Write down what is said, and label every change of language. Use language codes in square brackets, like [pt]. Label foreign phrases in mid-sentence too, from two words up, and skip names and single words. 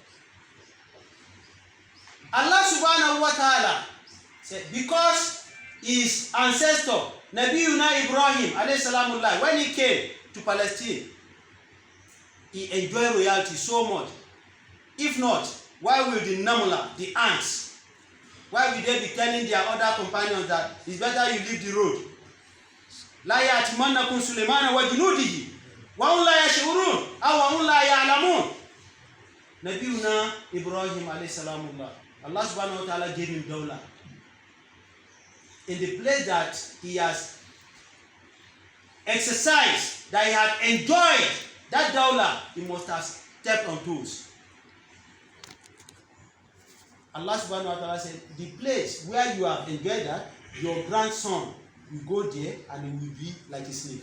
[en] Allah [ar] سبحانه وتعالى [en] said, because his ancestor, Nabi Ibrahim [ar] عليه سلام الله, [en] when he came to Palestine, he enjoyed royalty so much. If not, why will the Namula, the ants, why will they be telling their other companions that it's better you leave the road? [ar] لا يحطمنكم سليمان وجنوده وهم لا يشعرون أو وهم لا يعلمون. [en] Nabi Ibrahim [ar] عليه سلام الله, [en] Allah [ar] سبحانه وتعالى [en] gave him dawla. In the place that he has exercised, that he had enjoyed that dawla, he must have stepped on toes. Allah [ar] سبحانه وتعالى [en] said, the place where you have enjoyed that, your grandson will go there and he will be like a slave.